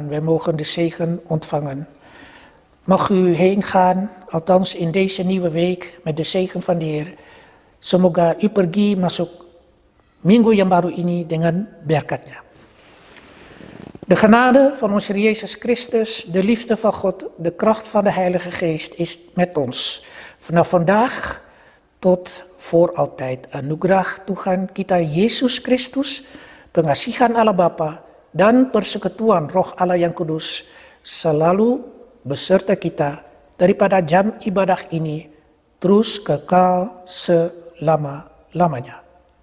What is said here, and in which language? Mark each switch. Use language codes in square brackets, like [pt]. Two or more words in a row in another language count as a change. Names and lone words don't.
[nl] Wij mogen de zegen ontvangen. Mag u heen gaan, althans in deze nieuwe week, met de zegen van de Heer. [id] Semoga u pergi masuk minggu yang baru ini dengan berkatnya. [nl] De genade van onze Heer Jezus Christus, de liefde van God, de kracht van de Heilige Geest is met ons. Vanaf vandaag tot voor altijd. [id] Anugerah Tuhan kita Yesus Kristus, pengasihan Allah Bapa, dan persekutuan Roh Allah yang Kudus selalu beserta kita daripada jam ibadah ini terus kekal selama-lamanya.